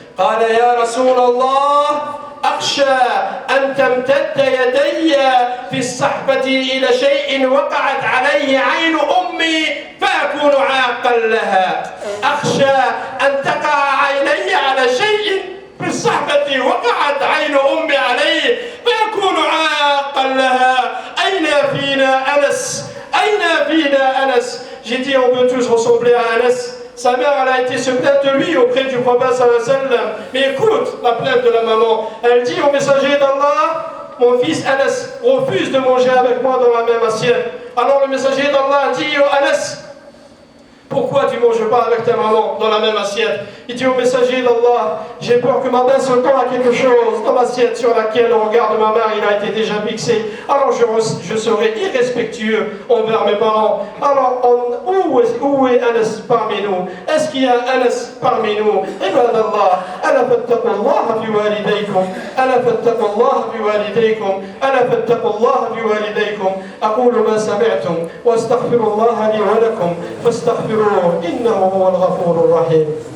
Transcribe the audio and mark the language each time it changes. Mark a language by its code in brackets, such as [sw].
[ar] قال: يا رسول الله، أخشى أن تمتد يدي في الصحفة إلى شيء وقعت عليه عين أمي فأكون عاقا لها. أخشى أن تقع عيني على شيء في الصحبة وقعت عين أمي عليه فيكون عاقا لها. أين فينا أنس؟ أين فينا أنس؟ [fr] J'ai dit, on veut tous ressembler à Anas. Sa mère, elle a été se plaindre de lui auprès du prophète sallallahu alayhi wa sallam. Mais écoute la plainte de la maman. Elle dit au messager d'Allah: mon fils Anas refuse de manger avec moi dans la même assiette. Alors le messager d'Allah dit: oh Anas, pourquoi tu ne manges pas avec ta maman dans la même assiette? Il dit au messager d'Allah: j'ai peur que ma main se tend à quelque chose dans l'assiette sur laquelle le regard de ma mère il a été déjà fixé. Alors je serai irrespectueux envers mes parents. Alors où est Anas parmi nous? Est-ce qu'il y a Anas parmi nous? [ar] عباد الله، ألا فاتقوا الله بوالديكم، ألا فاتقوا الله بوالديكم، ألا فاتقوا الله بوالديكم. أقول ما سمعتم وأستغفر الله لي ولكم فاستغفروه إنه هو الغفور الرحيم.